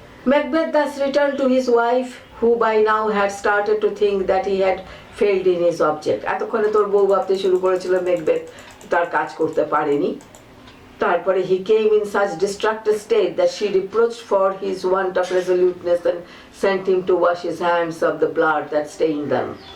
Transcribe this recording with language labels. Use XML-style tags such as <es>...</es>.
<en>Macbeth thus returned to his wife, who by now had started to think that he had failed in his object.</en> <bn>এতক্ষণে তোর বউ ভাবতে শুরু করেছিল Macbeth তার কাজ করতে পারেনি। তারপরে</bn> <en>he came in such distracted state that she reproached for his want of resoluteness and sent him to wash his hands of the blood that stained them.</en>